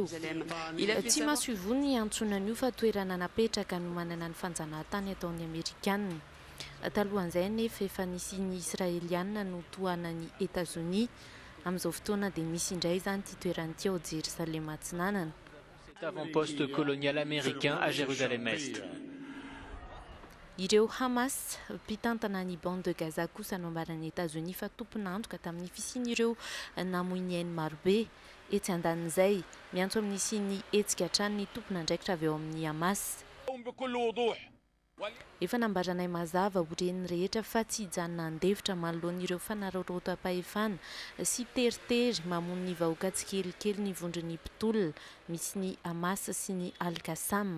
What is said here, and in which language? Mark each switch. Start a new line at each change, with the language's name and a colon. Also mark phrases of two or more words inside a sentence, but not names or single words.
Malagasy: Tsy maso ivony antsonan'io fa toerana napetraka no manana ny fanjanahantany ataon'ny Amerikana. Talohan'izay nefa efa nisy ny Israeliana no tohanan'ny États-Unis amin'izao fotoana dia misy indray zany ty toerany ty ao Jérusalem atsinanana.
French: Cet avant-poste colonial américain à Jérusalem-Est.
Malagasy: Ireo Hamas mpitantana ny bande de Gaza kosa no ambaran'ny États-Unis fa tompon'androka tamin'ny fisian'ireo namoiny hainy marobe. Etsy andanin'izay miantso amin'ny siny hetsika hatrany ny tompona andraikitra avy eo amin'ny Hamas. Efa nambaranay mazava horen'ny rehetra fa tsy hijanona andevitra manoloan'ireo fanararaotam-pahefana sy teritery mamono ny vahoaka tsikelikely ny vondron'ny mpitolona misy ny Hamas sy ny Al-Qassam.